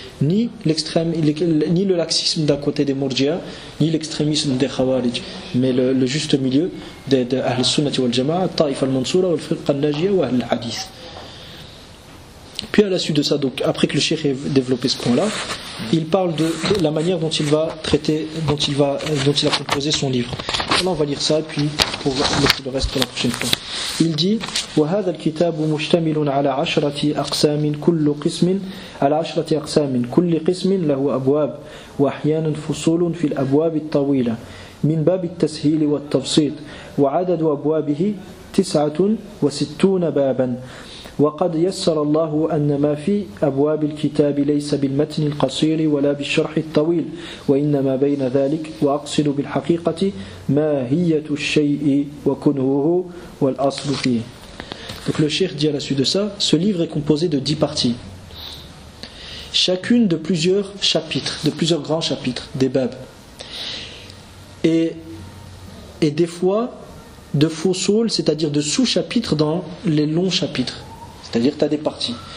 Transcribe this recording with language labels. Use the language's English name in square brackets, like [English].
[French] Ni l'extrême, ni le laxisme d'un côté des Murji'a, ni l'extrémisme des Khawarij, mais le juste milieu de Al-Sunna wal Jama'a, Ta'if al-Mansura, Al-Firqa al-Najiyya wa Al-Hadith. Puis à la suite de ça, donc après que le cheikh ait développé ce point-là, il parle de la manière dont il va traiter, dont il a composé son livre. Alors on va lire ça, et puis pour laisser le reste pour la prochaine fois. Il dit [Arabic] وَهَذَا الْكِتَابُ مُشْتَمِلٌ عَلَى عَشْرَةِ أَقْسَامٍ كُلُّ قِسْمٍ عَلَى عَشْرَةِ أَقْسَامٍ كُلِّ قِسْمٍ لَهُ أَبْوَابٌ وَأَحْيَانًا فُصُولٌ فِي الْأَبْوَابِ الطَّوِيلَةِ مِنْ بَابِ التَّسْهِيلِ وَالتَّبْسِيطِ وَعَدَدُ أَبْوَابِهِ 69 بَابًا وقد يسر الله أن ما في أبواب الكتاب ليس بالمتن القصير ولا بالشرح الطويل وإنما بين ذلك وأقصد بالحقيقة ماهية الشيء وكنهه والأصل فيه. [French] Donc le cheikh dit à la suite de ça, ce livre est composé de 10 parties, chacune de plusieurs chapitres, de plusieurs grands chapitres, des babs, et des fois de fossoles, c'est-à-dire de sous-chapitres dans les longs chapitres. C'est-à-dire que tu as des parties.